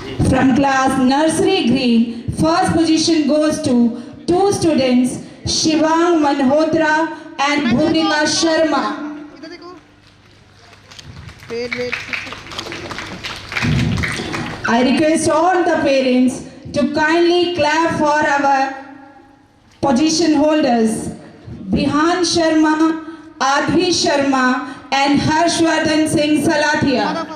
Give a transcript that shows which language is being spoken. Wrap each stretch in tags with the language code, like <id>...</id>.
<en>From class Nursery Green, first position goes to two students, Shivang Malhotra and Bhumika Sharma.</en> <hi>इधर देखो,</hi> <en>wait. I request all the parents to kindly clap for our position holders, Bihan Sharma, Adhi Sharma and Harshvardhan Singh Salathia.</en>